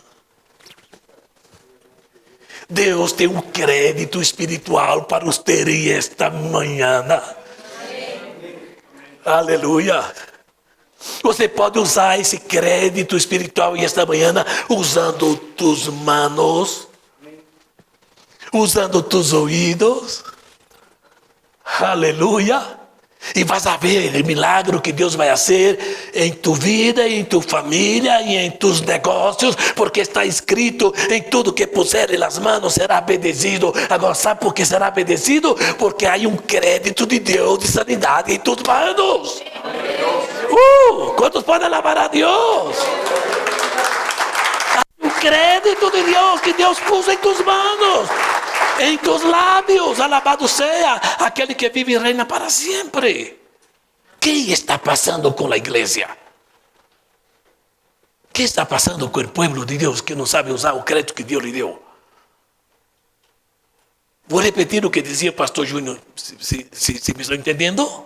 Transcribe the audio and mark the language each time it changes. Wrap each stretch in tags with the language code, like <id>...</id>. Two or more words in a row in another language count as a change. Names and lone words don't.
<pt>Deus tem um crédito espiritual para os terem esta manhã. Aleluia. Você pode usar esse crédito espiritual esta manhã usando</pt> <es>tus manos,</es> <pt>usando tus ouvidos. Aleluia. E vas a ver o milagre que Deus vai fazer em tu vida, em tu família e em tus negócios, porque está escrito: em tudo que puser nas mãos será bendecido. Agora, sabe por que será bendecido? Porque há um crédito de Deus de sanidade em</pt> <es>tus manos.</es> <pt>Quantos podem alabar a Deus? Há um crédito de Deus que Deus pôs em</pt> <es>tus manos.</es> <pt>Em tus lábios, alabado seja aquele que vive e reina para sempre. O que está passando com a igreja? O que está passando com o povo de Deus que não sabe usar o crédito que Deus lhe deu? Vou repetir o que dizia o pastor Júnior, se me estou entendendo?</pt>